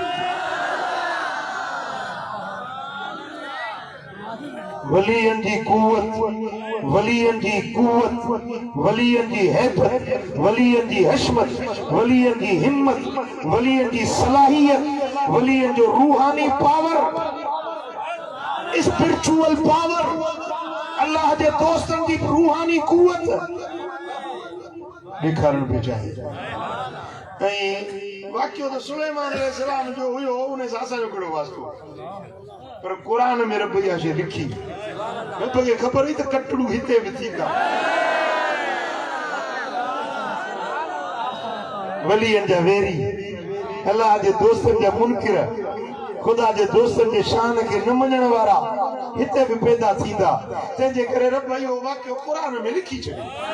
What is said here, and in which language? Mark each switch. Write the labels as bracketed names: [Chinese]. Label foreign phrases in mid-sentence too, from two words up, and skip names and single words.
[Sindhi] वलियन जी कुवत वलियन जी कुवत वलियन जी हैबत वलियन जी हशमत वलियन जी हिम्मत वलियन जी सलाहियत वलियन जो रूहानी पावर [English] spiritual power [Sindhi] अल्लाह जे दोस्तन जी रूहानी कुवत ॾेखारण पे चाहिए ऐं वाक़ियो त सुलेमान अलैहिस्सलाम जो हुयो उन सां असांजो कहिड़ो वास्तो पर कुरान में रब इहा शइ लिखी रब खे ख़बर हुई त कटड़ू हिते बि थींदा वलियन जा वेरी अल्लाह जे दोस्तन जा मुनकिर खुदा जे दोस्तन जे शान के न मञण वारा हिते भी पैदा थींदा तंहिंजे करे रब इहो वाक़ियो कुरान में लिखी छॾियो